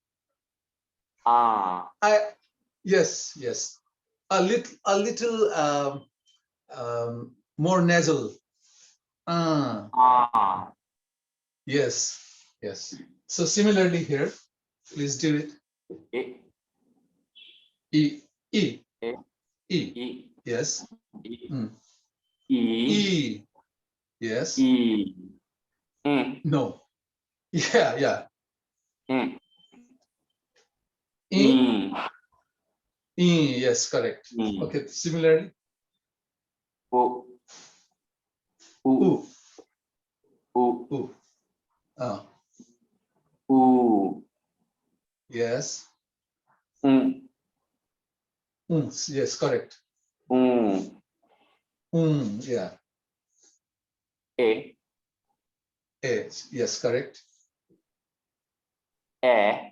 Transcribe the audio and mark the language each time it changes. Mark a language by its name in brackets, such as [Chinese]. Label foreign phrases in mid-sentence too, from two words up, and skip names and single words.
[English] Ah. Yes, yes. A little more nasal. Ah, Ah. yes, yes. So similarly here, please do it. E. E, E, E. E. E. Yes. E. Mm. E. E. Yes. E. No. Yeah, yeah. E. E. E. E. Yes, correct. E. Okay. Similarly, O. U. U. U. U. Ah, U. yes. Um. Yes, correct. Yeah. E. A. Yes, correct. E.